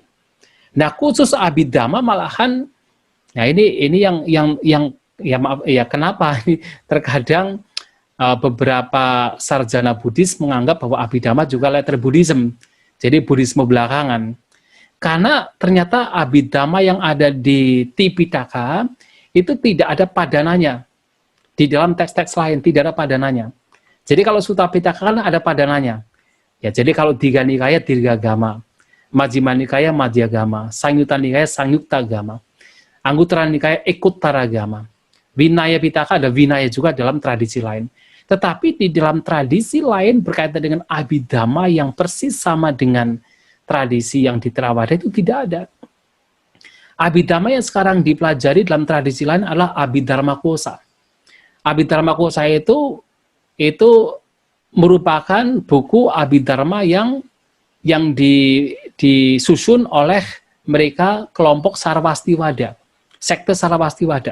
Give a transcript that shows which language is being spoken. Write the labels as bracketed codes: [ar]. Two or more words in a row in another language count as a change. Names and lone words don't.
[id] Nah, khusus Abhidhamma malahan, nah ini yang maaf ya, kenapa ini terkadang beberapa sarjana Buddhis menganggap bahwa Abhidhamma juga [en] later Buddhism, [id] jadi Buddhisme belakangan. Karena ternyata Abhidhamma yang ada di Tipitaka itu tidak ada padanannya. Di dalam teks-teks lain tidak ada padanannya. Jadi kalau Sutta Pitaka kan ada padanannya. Ya, jadi kalau Digha Nikaya Dirghagama, Majjhima Nikaya Madhyagama, Sangyutta Nikaya Sangyuttagama, Anguttara Nikaya Ekuttaragama. Vinaya Pitaka ada Vinaya juga dalam tradisi lain. Tetapi di dalam tradisi lain berkaitan dengan Abhidhamma yang persis sama dengan tradisi yang di Theravada itu tidak ada. Abhidhamma yang sekarang dipelajari dalam tradisi lain adalah Abhidharmakosa. Abhidharmakosa itu merupakan buku Abhidharma yang disusun oleh mereka kelompok Sarvastiwada, sekte Sarvastiwada.